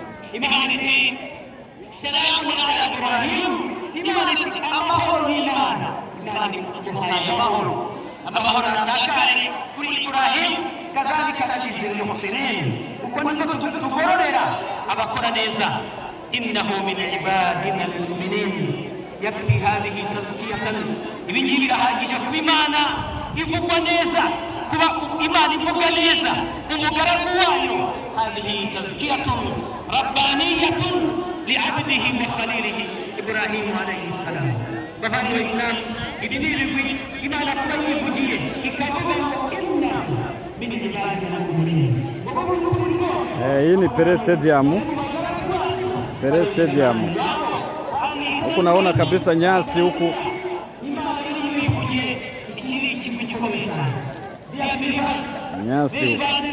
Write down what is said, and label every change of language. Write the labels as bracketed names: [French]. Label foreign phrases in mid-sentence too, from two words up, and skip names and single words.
[Kinyarwanda] Imana iti [Arabic] سلام على إبراهيم, [Kinyarwanda] Imana iti amahoro y'Imana, Imana imuhaye amahoro nasakare kuri Ibrahim, [Arabic] كذلك نجزي المحسنين, [Kinyarwanda] uko niko tugororera abakora neza. [Arabic] إنه من عبادنا المؤمنين يكفي هذه تزكية, [Kinyarwanda] ibi ngibi birahagije kuba Imana ivugwa neza, kuba Imana ivuga neza umugaragu wayo. [Arabic] هذه تزكية ربانية لعبده وخليله إبراهيم عليه السلام. [Kinyarwanda] Bavandimwe b'Islam, ibi ni ibigwi Imana kuba yivugiye ikavuga ngo [Arabic] إنه من عبادنا المؤمنين. [Swahili] Hii ni Pele Stadium. Pele Stadium. Huku naona kabisa nyasi huku. Nyasi.